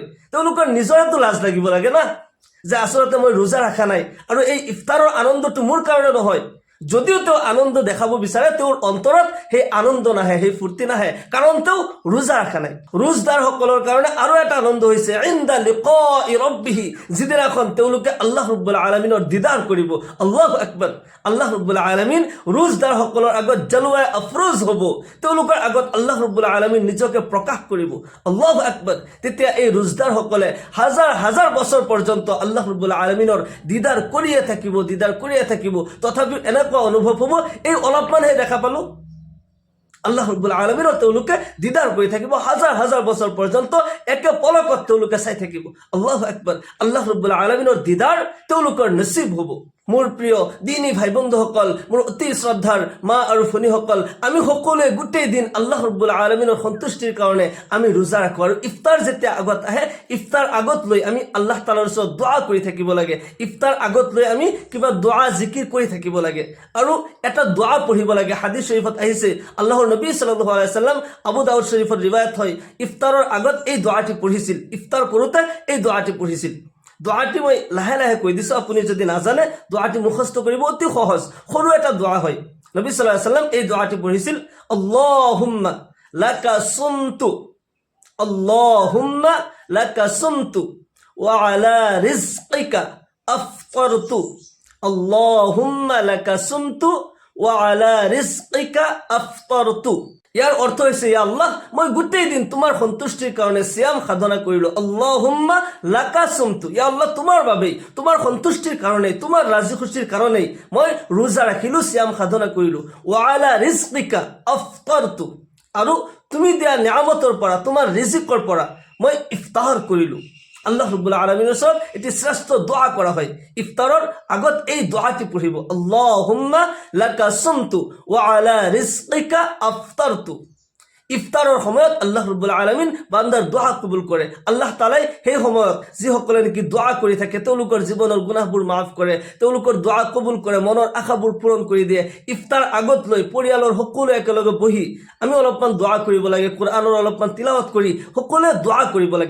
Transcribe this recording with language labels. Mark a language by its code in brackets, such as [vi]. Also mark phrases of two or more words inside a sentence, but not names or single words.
[as] তেওঁলোকৰ নিজৰেতো লাজ লাগিব লাগে না, যে আচলতে মই ৰোজা ৰাখা নাই আৰু এই ইফতাৰৰ আনন্দটো মোৰ কাৰণে নহয়। যদিও তেওঁ আনন্দ দেখাব বিচাৰে, তেওঁৰ অন্তৰত সেই আনন্দ নাহে, সেই ফূৰ্তি নাহে, কাৰণ তেওঁ ৰোজা ৰাখা নাই। ৰোজদাৰ সকলৰ কাৰণে আৰু এটা আনন্দ হৈছে [ar] عند لقاء ربه, [as] যিদিনাখন তেওঁলোকে আল্লাহ ৰাব্বুল আলামিনৰ দিদাৰ কৰিব। [ar] الله أكبر. [as] আল্লাহ ৰাব্বুল আলামিন ৰোজদাৰ সকলৰ আগত [ur] جلوہ افروز [as] হ'ব, তেওঁলোকৰ আগত আল্লাহ ৰাব্বুল আলামিন নিজকে প্ৰকাশ কৰিব। [ar] الله أكبر. [as] তেতিয়া এই ৰোজদাৰ সকলে হাজাৰ হাজাৰ বছৰ পৰ্যন্ত আল্লাহ ৰাব্বুল আলামিনৰ দিদাৰ কৰিয়ে থাকিব, দিদাৰ কৰিয়ে থাকিব। তথাপিও এনেকুৱা অনুভৱ হ'ব, এই অলপমানহে দেখা পালো, আল্লাহ ৰাব্বুল আলামিনৰ তেওঁলোকে দিদাৰ কৰি থাকিব, হাজাৰ হাজাৰ বছৰ পৰ্যন্ত একে পলকত তেওঁলোকে চাই থাকিব। [ar] الله أكبر. [as] আল্লাহ ৰাব্বুল আলামিনৰ দিদাৰ তেওঁলোকৰ নসিব হ'ব। মোৰ প্ৰিয় দিনী ভাই বন্ধুসকল, মোৰ অতি শ্ৰদ্ধাৰ মা আৰু ভনীসকল, আমি সকলোৱে গোটেই দিন আল্লাহ ৰাব্বুল আলামিনৰ সন্তুষ্টিৰ কাৰণে আমি ৰোজা ৰাখোঁ। আৰু ইফতাৰ যেতিয়া আগত আহে, ইফতাৰ আগত লৈ আমি আল্লাহ তাআলাৰ ওচৰত দোৱা কৰি থাকিব লাগে। ইফতাৰ আগত লৈ আমি কিবা দোৱা জিকিৰ কৰি থাকিব লাগে আৰু এটা দোৱা পঢ়িব লাগে। হাদিস শৰীফত আহিছে, আল্লাহৰ নবী [ar] صلى الله عليه وسلم, [as] আবু দাউদ শৰীফৰ ৰিৱায়াত হয়, ইফতাৰৰ আগত এই দোৱাটি পঢ়িছিল, ইফতাৰ কৰোঁতে এই দোৱাটি পঢ়িছিল। দোৱাটি মই লাহে লাহে কৈ দিছোঁ, আপুনি যদি নাজানে দোৱাটি মুখস্থ কৰিব, অতি সহজ, সৰু এটা দোৱা হয়। নবী [ar] صلى الله عليه وسلم [as] এই দোৱাটি পঢ়িছিল, [ar] اللهم لك صمت، اللهم لك صمت وعلى رزقك أفطرت، اللهم لك صمت وعلى رزقك أفطرت. [as] ইয়াৰ অৰ্থ হৈছে [ar] يا الله, [as] মই গোটেই দিন তোমাৰ সন্তুষ্টিৰ কাৰণে সিয়াম সাধনা কৰিলো। [ar] اللهم لك صمت, يا الله [as] তোমাৰ বাবেই, তোমাৰ সন্তুষ্টিৰ কাৰণে, তোমাৰ ৰাজি খুশিৰ কাৰণে মই ৰোজা ৰাখিলো, সিয়াম সাধনা কৰিলো। [ar] وعلى رزقك أفطرت, [as] আৰু তুমি দিয়া নিয়ামতৰ পৰা, তোমাৰ ৰিজিকৰ পৰা মই ইফতাৰ কৰিলো। আল্লাহ রাব্বুল আলামিনের ওচৰত এটি শ্রেষ্ঠ দোয়া করা হয়। ইফতারের আগত এই দোয়াটি পড়িব, [ar] اللهم لك صمت وعلى رزقك أفطرت. [as] ইফতারের সময়ত আল্লাহ রাব্বুল আলামিন বান্দাৰ দোয়া কবুল কৰে। আল্লাহ তাআলাই সেই সময়ত যিসকলে নেকি দোয়া কৰি থাকে তেওঁলোকৰ জীৱনৰ গুনাহবোৰ মাফ কৰে, তেওঁলোকৰ দোয়া কবুল কৰে, মনৰ আশাবোৰ পূৰণ কৰি দিয়ে। ইফতাৰ আগত লৈ পৰিয়ালৰ সকলো একেলগে বহি আমি অলপমান দোয়া কৰিব লাগে, কোরআনৰ অলপমান তিলাওয়াত কৰি সকলোৱে দোয়া কৰিব লাগে।